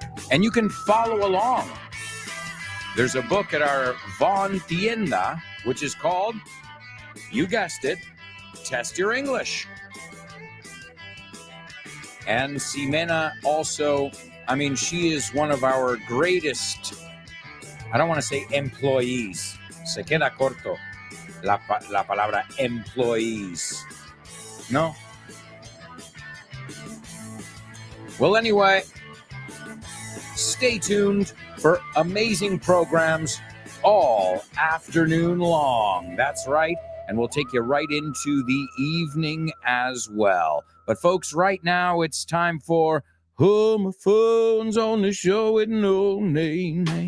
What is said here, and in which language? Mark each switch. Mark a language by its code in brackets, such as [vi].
[en] And you can follow along. There's a book at our Von Tienda, which is called, you guessed it, Test Your English. And Ximena also, I mean, she is one of our greatest, I don't want to say employees. [es] Se queda corto la palabra employees. No? [en] Well, anyway, stay tuned for amazing programs all afternoon long. That's right. And we'll take you right into the evening as well. But folks, right now it's time for Homophones on the Show with No Name.